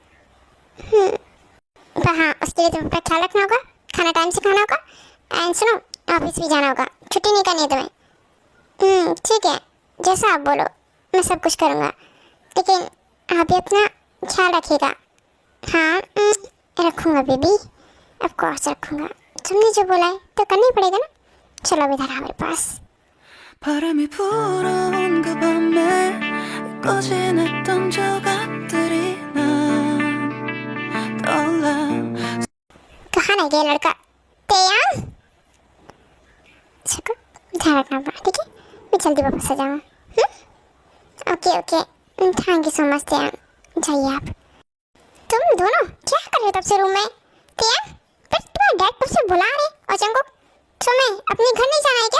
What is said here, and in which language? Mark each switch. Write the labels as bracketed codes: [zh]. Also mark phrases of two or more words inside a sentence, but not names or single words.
[hi] पर हाँ, उसके लिए तुम्हें अपना ख्याल रखना होगा, खाना टाइम से खाना होगा, एंड सुनो, ऑफिस भी जाना होगा, छुट्टी नहीं करनी है तुम्हें। ठीक है, जैसा आप बोलो मैं सब कुछ करूँगा, लेकिन आप भी अपना ख्याल रखिएगा। हाँ रखूँगा बेबी, [en] of course [hi] रखूँगा। तुमने जो बोला है तो करना ही पड़ेगा ना। चलो अब इधर आ मेरे पास। [ko] 바람이 불어온 그 밤에 꺼진했던 조각들이 난 떠올라. [hi] कहाँ रह गया लड़का? त्यान, चलो ध्यान रखना अपना, ठीक है? मैं जल्दी वापस आ जाऊँगा। [en] okay okay, thank you so much [hi] त्यान। जाइए आप। तुम दोनों क्या कर रहे हो तब से रूम में? त्यान, पर तुम्हारे डैड कब से बुला रहे, और जंगो तुम्हें अपने घर नहीं जाना है क्या?